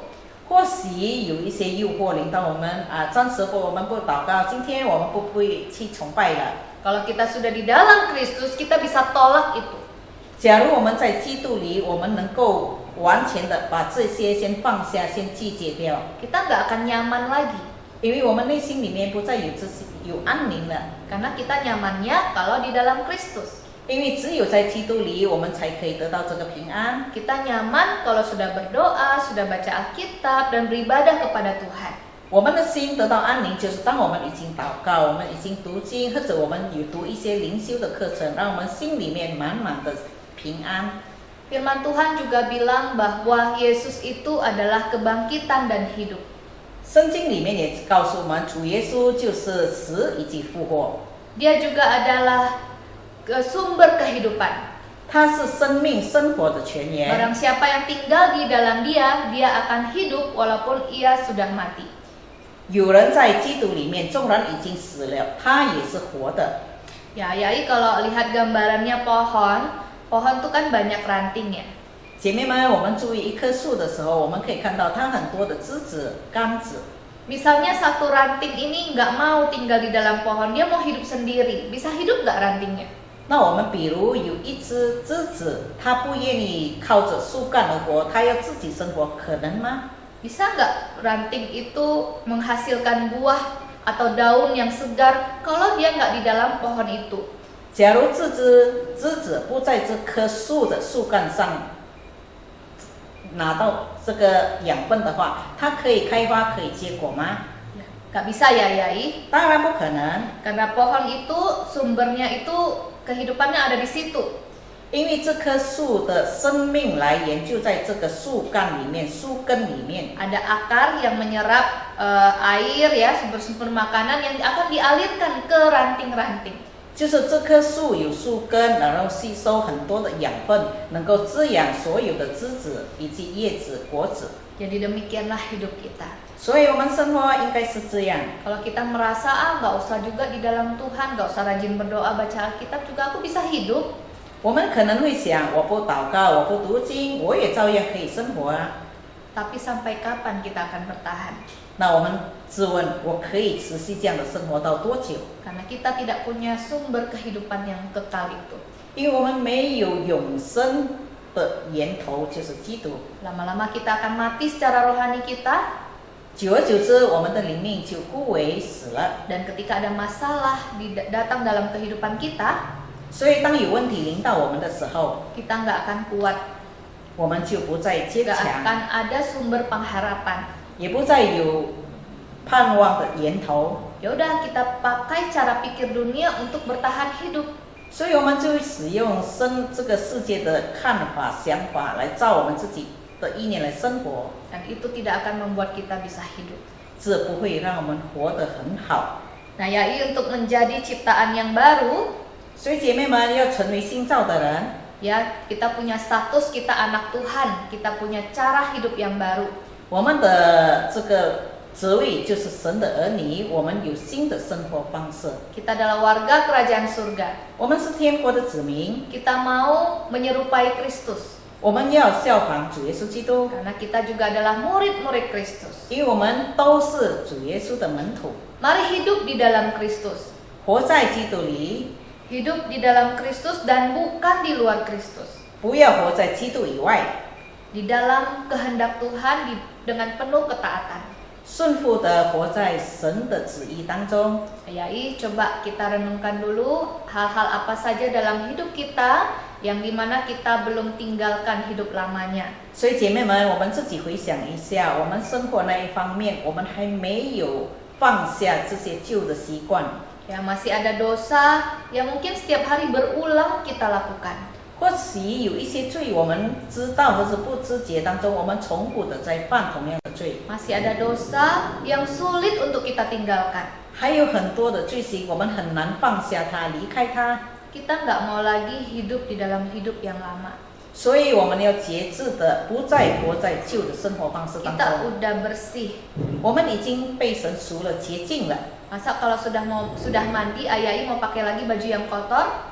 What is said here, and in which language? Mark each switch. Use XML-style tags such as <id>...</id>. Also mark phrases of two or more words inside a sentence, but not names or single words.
<zh>或许有一些诱惑领到我们暂时我们不祷告，今天我们不会去崇拜了。</zh> <id>Kalau kita sudah di dalam Kristus, kita bisa tolak itu.</id> <zh>假如我们在基督里，我们能够完全的把这些先放下，先拒绝掉，</zh> <id>Kita nggak akan nyaman lagi.</id> <zh>因为我们内心里面不再有安宁了。</zh> <id>Karena kita nyamannya kalau di dalam Kristus.</id> <zh>因为只有在基督里，我们才可以得到这个平安。</zh> <id>Kita nyaman kalau sudah berdoa, sudah baca Alkitab, dan beribadah kepada Tuhan.</id> <zh>我们的心得到安宁，就是当我们已经祷告，我们已经读经，或者我们有读一些灵修的课程，让我们心里面满满的平安。</zh> <id>Firman Tuhan juga bilang bahwa Yesus itu adalah kebangkitan dan hidup.</id> <zh>圣经里面也告诉我们，主耶稣就是死以及复活，</zh> <id>Dia juga adalah sumber kehidupan.</id> <zh>他是生命生活的泉源。</zh> <id>Barang siapa yang tinggal di dalam Dia, dia akan hidup walaupun ia sudah mati.</id> <zh>有人在基督里面，纵然已经死了，他也是活的。</zh> <id>Ya, Yai kalau lihat gambarannya pohon itu kan banyak ranting ya.</id> <zh>姐妹们，我们注意一棵树的时候，我们可以看到它很多的枝子、杆子。</zh> <id>Misalnya satu ranting ini nggak mau tinggal di dalam pohon, dia mau hidup sendiri. Bisa hidup nggak rantingnya?</id> <zh>那我们比如有一只枝子，它不愿意靠着树干而活，它要自己生活，可能吗？</zh> <id>Bisa nggak ranting itu menghasilkan buah atau daun yang segar kalau dia nggak di dalam pohon itu?</id> <zh>假如这只枝子不在这棵树的树干上拿到这个养分的话，它可以开花，可以结果吗？</zh> <id>Nggak bisa ya, Yai.</id> <zh>当然不可能，</zh> <id>Karena pohon itu sumbernya itu kehidupannya ada di situ.</id> <zh>因为这棵树的生命来源就在这个树干里面、树根里面。</zh> <id>Ada akar yang menyerap air ya, sumber-sumber makanan yang akan dialirkan ke ranting-ranting.</id> <zh>就是这棵树有树根，然后吸收很多的养分，能够滋养所有的枝子以及叶子、果子。</zh> <id>Jadi demikianlah hidup kita.</id> <zh>所以我们生活应该是这样。</zh> <id>Kalau kita merasa nggak usah juga di dalam Tuhan, nggak usah rajin berdoa, baca Alkitab juga aku bisa hidup.</id> <zh>我们可能会想，我不祷告，我不读经，我也照样可以生活啊。</zh> <id>Tapi sampai kapan kita akan bertahan?</id> <zh>那我们自问，我可以持续这样的生活到多久？</zh> <id>Karena kita tidak punya sumber kehidupan yang kekal itu.</id> <zh>因为我们没有永生的源头，就是基督。</zh> <id>Lama-lama kita akan mati secara rohani kita.</id> <zh>久而久之，我们的灵命就枯萎死了。</zh> <id>Dan ketika ada masalah datang dalam kehidupan kita,</id> <zh>所以当有问题临到我们的时候，</zh> <id>kita nggak akan kuat,</id> <zh>我们就不再坚</zh> <id>nggak</id> <zh>强，</zh> <id>akan ada sumber pengharapan.</id> <zh>也不再有盼望的源头。</zh> <id>Ya udah, kita pakai cara pikir dunia untuk bertahan hidup.</id> <zh>所以我们就会使用这个世界的看法、想法来照我们自己的意念来生活，</zh> <id>Dan itu tidak akan membuat kita bisa hidup.</id> <zh>这不会让我们活得很好。</zh> <id>Nah, yaitu untuk menjadi ciptaan yang baru,</id> <zh>所以姐妹们要成为新造的人，</zh> <id>ya kita punya status kita anak Tuhan, kita punya cara hidup yang baru.</id> <zh>我们的这个职位就是神的儿女，我们有新的生活方式。</zh> <id>Kita adalah warga kerajaan surga.</id> <zh>我们是天国的子民，</zh> <id>Kita mau menyerupai Kristus.</id> <zh>我们要效仿主耶稣基督，</zh> <id>Karena kita juga adalah murid-murid Kristus.</id> <zh>因为我们都是主耶稣的门徒，</zh> <id>Mari hidup di dalam Kristus.</id> <zh>活在基督里，</zh> <id>Hidup di dalam Kristus dan bukan di luar Kristus.</id> <zh>不要活在基督以外，</zh> <id>Di dalam kehendak Tuhan dengan penuh ketaatan.</id> <zh>顺服的活在神的旨意当中。</zh> <id>Ayai, coba kita renungkan dulu hal-hal apa saja dalam hidup kita yang dimana kita belum tinggalkan hidup lamanya.</id> <zh>所以姐妹们，我们自己回想一下，我们生活那一方面，我们还没有放下这些旧的习惯。</zh> <id>Ya, masih ada dosa yang mungkin setiap hari berulang kita lakukan.</id> <zh>或许有一些罪，我们知道或是不知觉当中，我们重复的在犯同样的罪。</zh> <id>Masih ada dosa yang sulit untuk kita tinggalkan.</id> <zh>还有很多的罪行，我们很难放下它，离开它。</zh> <id>Kita nggak mau lagi hidup di dalam hidup yang lama.</id> <zh>所以我们要节制的，不再活在旧的生活方式当</zh> <id>Kita</id> <zh>中。</zh> <id>udah bersih.</id> <zh>我们已经被神赎了，洁净了。</zh> <id>Masa kalau sudah mandi, Ayai mau pakai lagi baju yang kotor?</id>